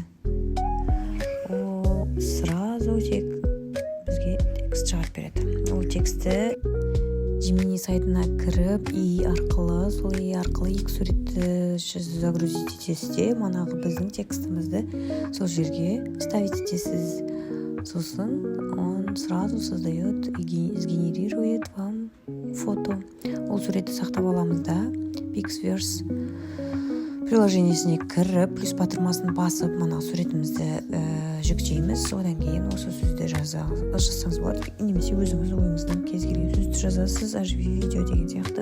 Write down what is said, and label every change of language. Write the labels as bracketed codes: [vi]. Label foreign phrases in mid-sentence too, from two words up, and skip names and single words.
[kk] Ол сразу бізге текст шығарып береді. Ол текстті Gemini сайтына кіріп, сол арқылы екі суретті загрузить етесіз, манағы біздің текстімізді сол жерге ставить етесіз. [ru] Сосын он сразу создает и сгенерирует вам фото. [kk] Ол суретті сақтап аламыз да. Pixverse приложениесіне кіріп, плюс батырмасын басып, суретімізді жүктейміз. Одан кейін осы сөзді жазсаңыз болады, немесе өзіңіз ойыңыздан кез келген сөзді жазасыз, [ru] оживи видео [kk] деген сияқты.